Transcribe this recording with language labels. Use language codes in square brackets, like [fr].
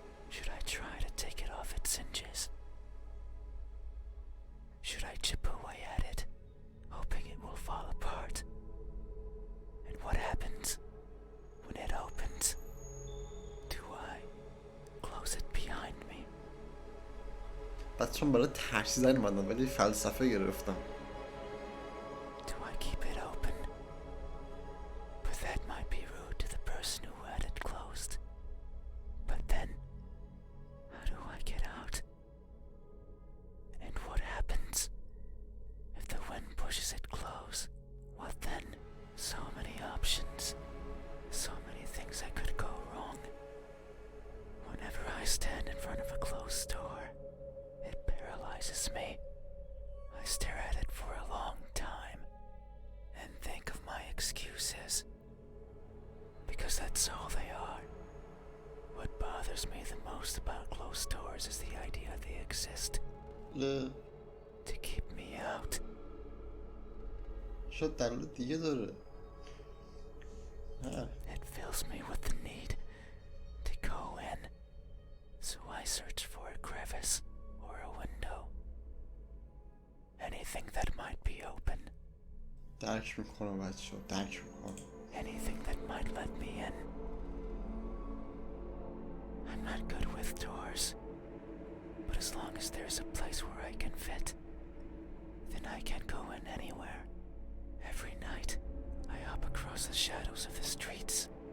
[en] Should I try to take it off its hinges? Should I chip away at it, hoping it will fall apart? And what happens when it opens? Do I close it behind me? [fa] بچه هم برای ترسیدن اومدم ولی فلسفه گرفتم. [en] Do I keep it open? But that might be rude to the person who had it closed. But then, how do I get out? And what happens if the wind pushes it close? What then? So many options. So many things that could go wrong. Whenever I stand in front of a closed door, it paralyzes me. I stare at it for a long time and think of my excuses. Because that's all they are. What bothers me the most about closed doors is the idea they exist to keep me out. [fa] شاید دلیل دیگه داره. [en] It fills me with the need to go in. So I search for a crevice or a window. Anything that might be open. [fa] درک میکنم بچه ها درک میکنم. [en] Anything that might let me in. I'm not good with doors, but as long as there's a place where I can fit, then I can go in anywhere. Every night, I hop across the shadows of the streets.